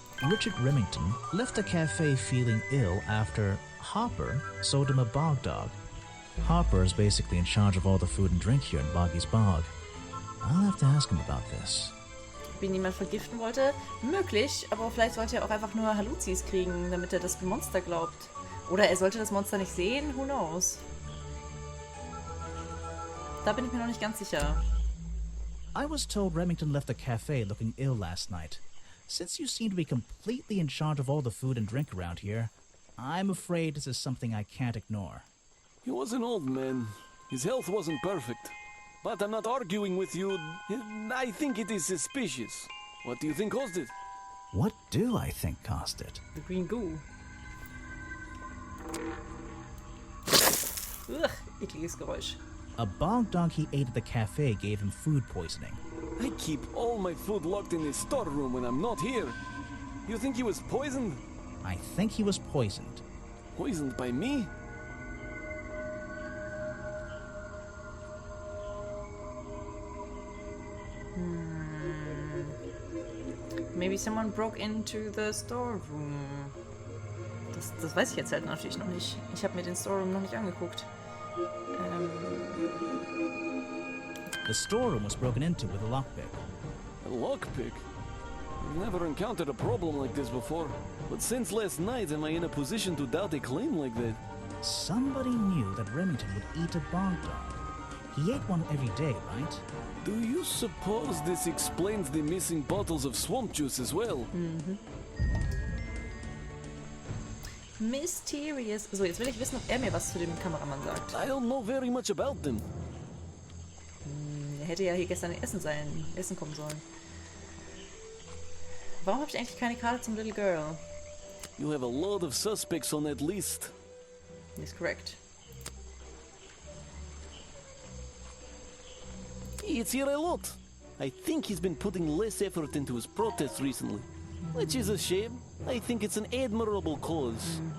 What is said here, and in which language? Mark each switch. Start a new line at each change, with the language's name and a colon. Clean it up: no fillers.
English: Richard Remington left the cafe feeling ill after Hopper sold him a bog dog. Harper is basically in charge of all the food and drink here in Boggy's Bog. I'll have to ask him about this.
German: Ob ihn niemand vergiften wollte? Möglich, aber vielleicht wollte er auch einfach nur Haluzis kriegen, damit er das Monster glaubt. Oder er sollte das Monster nicht sehen,
English: who knows?
German: Da bin ich mir noch nicht ganz sicher.
English: I was told Remington left the cafe looking ill last night. Since you seem to be completely in charge of all the food and drink around here, I'm afraid this is something I can't ignore. He was an old man. His health wasn't perfect. But I'm not arguing with you. I think it is suspicious. What do you think caused it? What do I think caused it? The green goo.
German: Ugh, ekliges Geräusch.
English: A bog dog he ate at the cafe gave him food poisoning. I keep all my food locked in the storeroom when I'm not here. You think he was poisoned? I think he was poisoned. Poisoned by me? Maybe someone broke into the storeroom.
German: Das weiß ich jetzt halt natürlich noch nicht. Ich habe mir den Storeroom noch nicht angeguckt.
English: The storeroom was broken into with a lockpick. A lockpick? I've never encountered a problem like this before. But since last night, am I in a position to doubt a claim like that? Somebody knew that Remington would eat a bog dog. He ate one every day, right? Do you suppose this explains the missing bottles of swamp juice as well? Mysterious.
German: So, jetzt will ich wissen, ob er mir was zu dem Kameramann sagt.
English: I don't know very much about them.
German: Er hätte ja hier gestern Essen kommen sollen. Warum habe ich eigentlich keine Karte zum Little Girl?
English: You have a lot of suspects on that list. Yes, correct. It's here a lot. I think he's been putting less effort into his protests recently. Which is a shame. I think it's an admirable cause.